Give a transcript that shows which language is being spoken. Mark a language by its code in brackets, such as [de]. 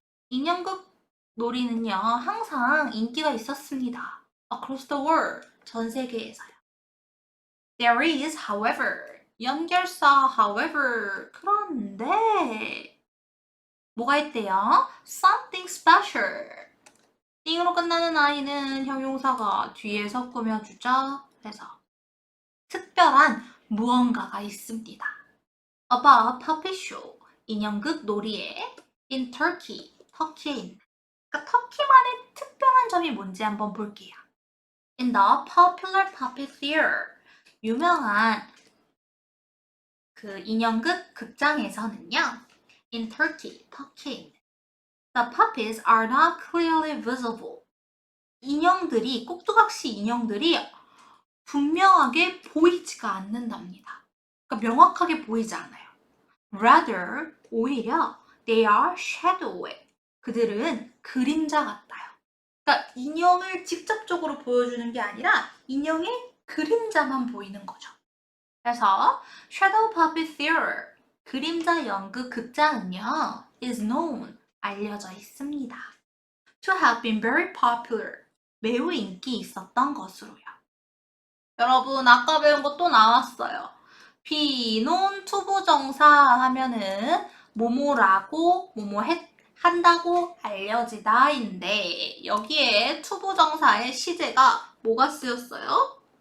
[ko] 인형극 놀이는요 항상 인기가 있었습니다. [en] Across the world, [ko] 전 세계에서요. [en] There is, however, [ko] 연결사 however, 그런데 뭐가 있대요? [en] Something special. [ko] 띵으로 끝나는 아이는 형용사가 뒤에서 꾸며주죠. 그래서 특별한 무언가가 있습니다. [en] About puppet show, [ko] 인형극 놀이에 [en] in Turkey, [ko] 터키에 있는. 그러니까 터키만의 특별한 점이 뭔지 한번 볼게요. [en] In the popular puppet theater, [ko] 유명한 그 인형극 극장에서는요. [en] In Turkey, [ko] 터키에 있는. [en] The puppets are not clearly visible. [ko] 인형들이, 꼭두각시 인형들이 분명하게 보이지가 않는답니다. 그러니까 명확하게 보이지 않아요. [en] Rather, [ko] 오히려 [en] they are shadowy. [ko] 그들은 그림자 같아요. 그러니까 인형을 직접적으로 보여주는 게 아니라 인형의 그림자만 보이는 거죠. 그래서 [en] Shadow Puppet Theater, [ko] 그림자 연극 극장은요, [en] is known, [ko] 알려져 있습니다. [en] To have been very popular, [ko] 매우 인기 있었던 것으로요. 여러분 아까 배운 거 또 나왔어요. 비논 투부정사 하면은 뭐뭐라고 한다고 알려지다인데 여기에 투부정사의 시제가 뭐가 쓰였어요?